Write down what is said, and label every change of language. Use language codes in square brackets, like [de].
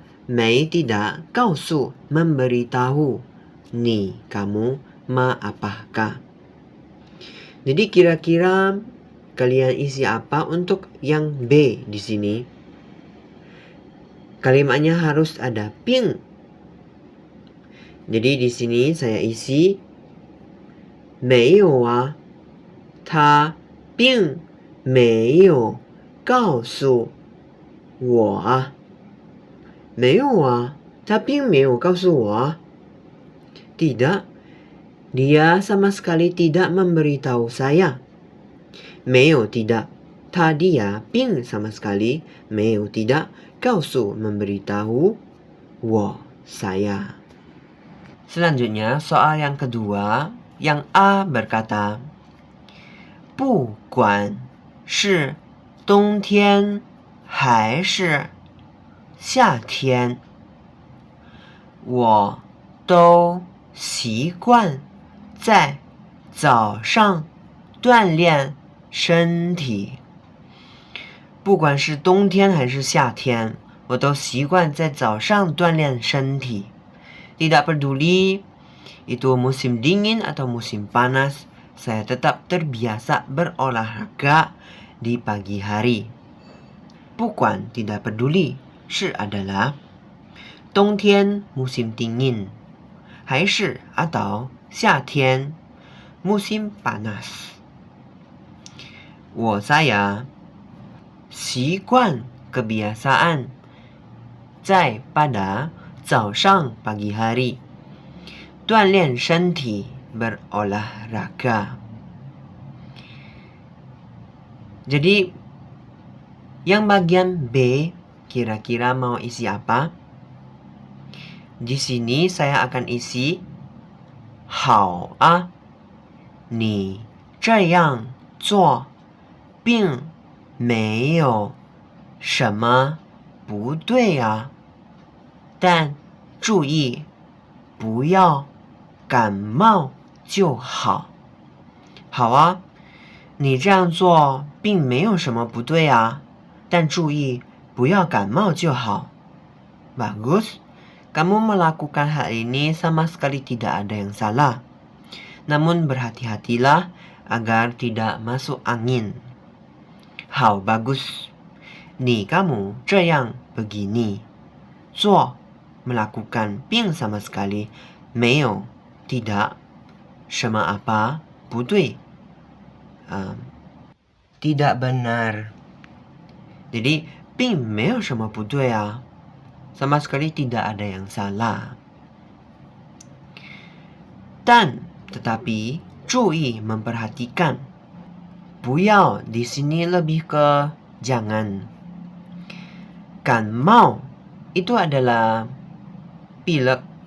[id] Mei tidak, 告诉 memberitahu, ni kamu ma apakah. Jadi kira-kira kalian isi apa untuk yang B di sini? Kalimatnya harus ada ping. Jadi di sini saya isi [zh] 没有啊，他并没有告诉我啊。没有啊，他并没有告诉我啊。 [id] Tidak, dia sama sekali tidak memberitahu saya. 没有 tidak, 他 dia 并 sama sekali 没有 tidak 告诉 memberitahu 我 saya. Selanjutnya soal yang kedua, yang A berkata, [zh] 不管是冬天还是夏天，我都习惯在早上锻炼身体。不管是冬天还是夏天，我都习惯在早上锻炼身体。 [id] Tidak peduli itu musim dingin atau musim panas, saya tetap terbiasa berolahraga di pagi hari. 不管 tidak peduli 是 adalah 冬天 musim dingin 还是 atau 夏天 musim panas. saya 习惯 kebiasaan 在 pada 早上 pagi hari 锻炼身体 berolahraga. Jadi yang bagian B kira-kira mau isi apa? Di sini saya akan isi [zh] 好啊，你这样做并没有什么不对啊，但注意不要感冒就好。好啊，你这样做并没有什么不对啊，但注意不要感冒就好。 [id] Bagus. Kamu melakukan hal ini sama sekali tidak ada yang salah. Namun berhati-hatilah agar tidak masuk angin. 好 bagus. 你 kamu 这样 begini. 做 melakukan 并 sama sekali 没有 tidak 什么 apa 不对 tidak benar. [zh] Jadi 并没有什么不对啊。 [id] Sama sekali tidak ada yang salah. Dan tetapi 注意 memperhatikan. 不要 di sini lebih ke jangan. 感冒 itu adalah pilek.